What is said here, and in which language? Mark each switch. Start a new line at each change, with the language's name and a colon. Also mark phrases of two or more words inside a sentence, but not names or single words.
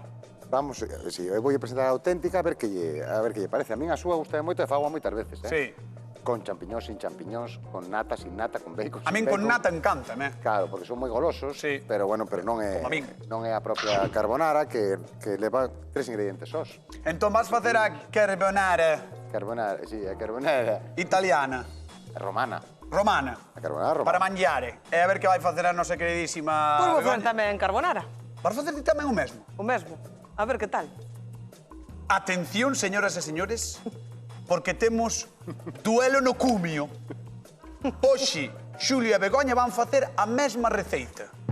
Galician: Vamos, si, eu vou presentar a auténtica a ver que lle parece. A min a súa gusta moito e fago moitas veces, Sí. Con champiñóns, sin champiñóns, con nata, sin nata, con bacon, A min sin con bacon. nata encanta, Claro, porque son moi golosos, Sí. pero bueno, non é Como a min. non é a propia carbonara que leva 3 ingredientes sós. Entón vas facer a carbonara Carbonara, sí, a carbonara italiana, romana. romana, A carbonara romana. para mangiare. E a ver que vai facer a nosa queridísima Pois vou facer Begoña. tamén carbonara. Vas facer ti tamén o mesmo. O mesmo. A ver que tal. Atención, señoras e señores, porque temos duelo no cumio. Hoxe, Xulio e Begoña van facer a mesma receita.